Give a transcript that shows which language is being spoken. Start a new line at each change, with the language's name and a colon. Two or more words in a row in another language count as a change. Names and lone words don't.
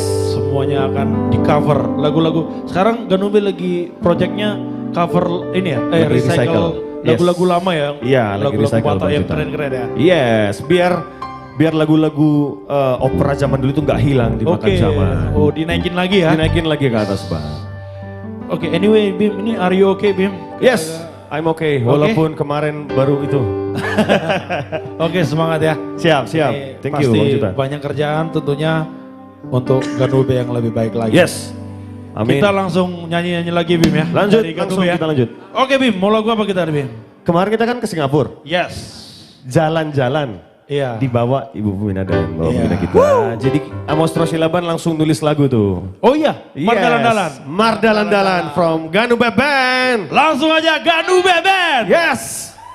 Indonesian: Semuanya akan di cover lagu-lagu. Sekarang Ganube lagi projectnya cover ini ya, Lagi recycle. recycle Yes. lagu-lagu lama ya. Iya, lagi lagu-lagu recycle Batak Bang yang Juta. keren-keren ya. Yes, biar lagu-lagu opera zaman dulu itu nggak hilang dimakan Oke, zaman. oh dinaikin lagi ya. Dinaikin lagi ke atas bang. Oke, anyway Bim, ini
English: are you okay
Indonesian: Bim?
English: Yes, I'm okay.
Indonesian: Walaupun kemarin baru itu. Oke, semangat ya. Siap. Ini
English: Thank you
Indonesian: pasti Bang Juta. banyak kerjaan tentunya untuk Ganube yang lebih baik lagi. Yes. Amin. Kita langsung nyanyi-nyanyi lagi Bim ya. Lanjut, Dari langsung Ganube ya. kita lanjut. Oke Bim, mau lagu apa kita Bim? Kemarin kita kan ke Singapura. Yes. Jalan-jalan. Iya. Dibawa Ibu Pemina dan Bapak Iya. Pemina kita. Jadi Amos Rosilaban langsung nulis lagu tuh. Oh iya, Mardalan-dalan. Yes.
English: Mardalan-dalan from Ganube Band.
Indonesian: Langsung aja Ganube Band. Yes.